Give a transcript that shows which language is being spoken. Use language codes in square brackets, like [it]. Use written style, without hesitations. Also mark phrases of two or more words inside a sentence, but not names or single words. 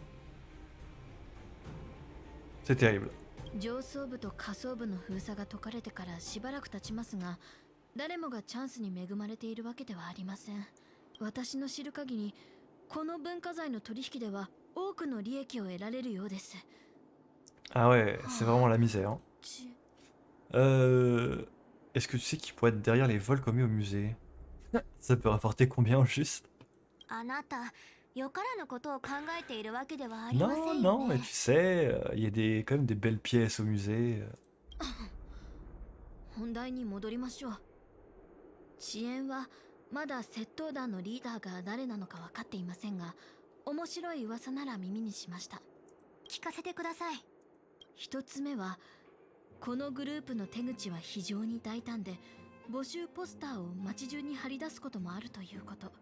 [fr] C'est terrible. [ja] 上層部と下層部の封鎖が解かれてからしばらく経ちますが、誰もがチャンスに恵まれているわけではありません。私の知る限り、この文化財の取引では多くの利益を得られるようです。 [fr] Ah ouais, c'est vraiment la misère. Est-ce que tu sais qui pourrait être derrière les vols commis au musée? Ça peut rapporter combien au juste? [ja] あなた、よからぬことを考えているわけではありません [fr] Non, [ja] よ [fr] non, mais [ja] ね。 [fr] tu sais, il y a quand même des belles pièces au musée. [ja] 本題に戻りましょう。遅延はまだ窃盗団のリーダーが誰なのか分かっていませんが、面白い噂なら耳にしました。聞かせてください。一つ目は、このグループの手口は非常に大胆で、募集ポスターを街中に貼り出すこともあるということ。